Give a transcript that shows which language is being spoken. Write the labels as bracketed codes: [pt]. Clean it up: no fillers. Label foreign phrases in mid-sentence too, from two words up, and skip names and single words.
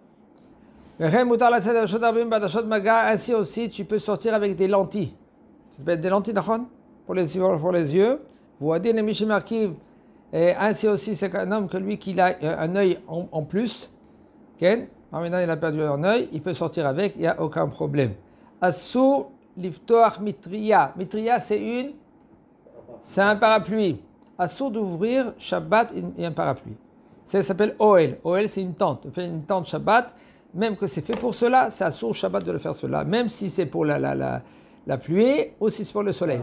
[fr] Ainsi aussi, tu peux sortir avec des lentilles. Ça s'appelle des lentilles pour les yeux. Et ainsi aussi, c'est un homme que lui qui a un œil en plus. Maintenant, il a perdu un œil, il peut sortir avec, il n'y a aucun problème. [he] אסור לפתוח מטרייה. [fr] Mitriya, c'est un parapluie. Assur d'ouvrir Shabbat et un parapluie. Ça s'appelle Oel. Oel, c'est une tente. On fait une tente Shabbat. Même que c'est fait pour cela, c'est assur Shabbat de le faire cela. Même si c'est pour la pluie ou si c'est pour le soleil.